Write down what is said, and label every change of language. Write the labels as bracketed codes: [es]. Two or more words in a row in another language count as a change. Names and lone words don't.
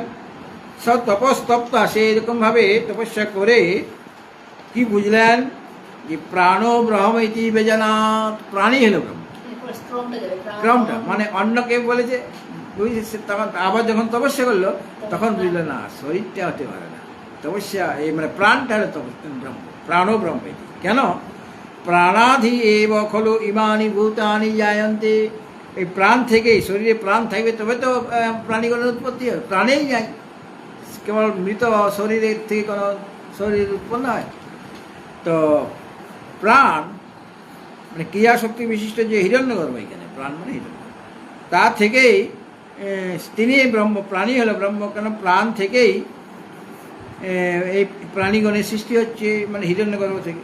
[sa] স তপস্তপ্তা, [bn] সে এরকমভাবে তপস্যা করে কি বুঝলেন যে [sa] প্রাণ ব্রহ্ম ইতি বেজানাত, [bn] প্রাণী হলো ব্রহ্ম। ক্রমটা মানে অন্যকে বলেছে বুঝেছে। তখন আবার যখন তপস্যা করলো তখন বুঝলো না শরীরটা হতে পারে না, তপস্যা এই মানে প্রাণটা হলো ব্রহ্ম, [sa] প্রাণ ব্রহ্ম ইতি। কেন? প্রাণাধি এব খলু ইমানি ভূতানি জায়ন্তে, [bn] এই প্রাণ থেকেই, শরীরে প্রাণ থাকবে তবে তো প্রাণীগুলোর উৎপত্তি হয়, প্রাণেই যায়। কেবল মৃত শরীরের থেকে কোনো শরীর উৎপন্ন হয়? তো প্রাণ মানে ক্রিয়াশক্তি বিশিষ্ট যে হিরণ্যগর্ভ, এখানে প্রাণ মানে হিরণ্য, তা থেকেই তিনি ব্রহ্ম, প্রাণী হলো ব্রহ্ম, কেন প্রাণ থেকেই এই প্রাণীগণের সৃষ্টি হচ্ছে, মানে হিরণ্যগর্ভ থেকে।